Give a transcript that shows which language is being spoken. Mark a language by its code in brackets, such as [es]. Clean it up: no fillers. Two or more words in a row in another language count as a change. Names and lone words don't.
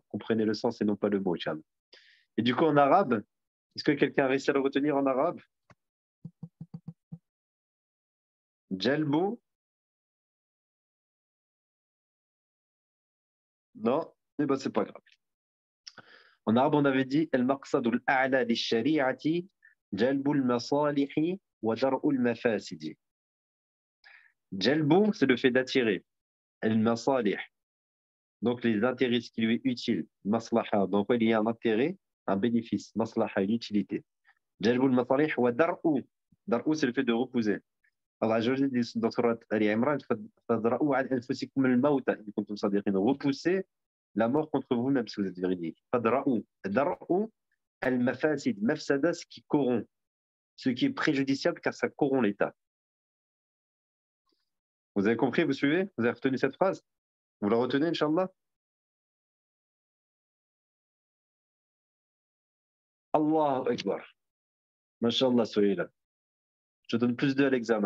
[fr] Comprenez le sens et non pas le mot, Cham. Et du coup, en arabe, est-ce que quelqu'un a réussi à le retenir en arabe? Jalbu Non, eh ben, c'est pas grave. En arabe, on avait dit [ar] المقصد الأعلى للشريعة جلب المصالح ودرء المفاسد. [fr] Jalbu, c'est le fait d'attirer. Al-masalih, donc les intérêts, ce qui lui est utile. Maslaha, donc il y a un intérêt, un bénéfice. Maslaha, une utilité. [ar] جلب المصالح ودرء. [fr] Dar'u, c'est le fait de repousser. Allah [ar] عز وجل [fr] dit dans Surat Ali Imran, [ar] فادرءوا عن أنفسكم الموت إن كنتم صادقين. [fr] Repoussez la mort contre vous-même si vous êtes véridique. [ar] فادرءوا. درء المفاسد. مفسدة, [fr] ce qui corrompt. Ce qui est préjudiciable car ça corrompt l'État. Vous avez compris, vous suivez? Vous avez retenu cette phrase? Vous la retenez, Inch'Allah? [ar] الله أكبر. [fr] Masha'Allah, soyez là. Je donne plus 2 à l'examen.